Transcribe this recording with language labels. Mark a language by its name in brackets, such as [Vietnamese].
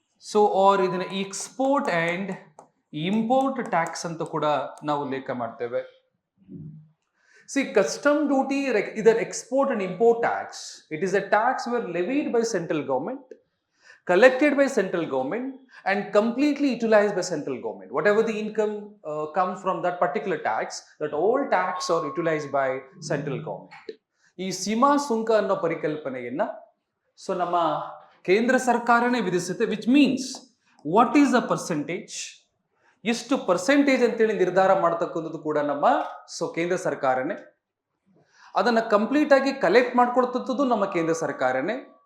[Kannada] So R ಇದನ್ನ export and import tax ಅಂತ ಕೂಡ ನಾವು ಲೇಖ ಮಾಡ್ತೇವೆ. [English] See custom duty ಇದರ export and import tax, it is a tax where levied by central government, collected by central government and completely utilized by central government. Whatever the income comes from that particular tax, that all tax are utilized by central government. [Kannada] ಈ ಸೀಮಾ ಸುಂಕ ಅನ್ನೋ ಪರಿಕಲ್ಪನೆಯನ್ನ so ನಮ್ಮ ಕೇಂದ್ರ ಸರ್ಕಾರನೇ ವಿಧಿಸುತ್ತೆ. [English] which means what is the percentage, [Kannada] ಎಷ್ಟು percentage ಅಂತೇಳಿ ನಿರ್ಧಾರ ಮಾಡ್ತಕ್ಕಂಥದ್ದು ಕೂಡ ನಮ್ಮ ಸೊ ಕೇಂದ್ರ ಸರ್ಕಾರನೇ. ಅದನ್ನ ಕಂಪ್ಲೀಟ್ ಆಗಿ ಕಲೆಕ್ಟ್ ಮಾಡ್ಕೊಳ್ತದ್ದು ನಮ್ಮ ಕೇಂದ್ರ ಸರ್ಕಾರನೇ.